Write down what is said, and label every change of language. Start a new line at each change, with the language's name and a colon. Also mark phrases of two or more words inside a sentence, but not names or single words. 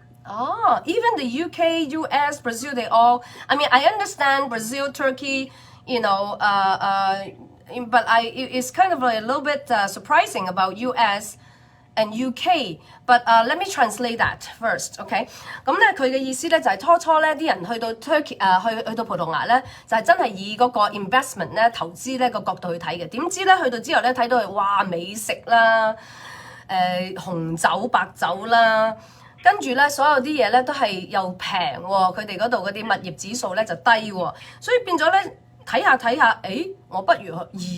English: Oh, even the UK, US, Brazil, they all. I mean, I understand Brazil, Turkey, but it's kind of a little bit surprising about US and UK. But let me translate that first, OK？
Cantonese: 咁咧佢嘅意思咧就係初初咧啲人去到 Turkey 去到葡萄牙咧就係真係以嗰個 investment 咧投資咧個角度去睇嘅。點知咧去到之後咧睇到係哇美食啦，紅酒白酒啦。跟住咧，所有啲嘢咧都係又平喎，佢哋嗰度嗰啲物業指數咧就低喎，所以變咗咧睇下，誒，我不如去移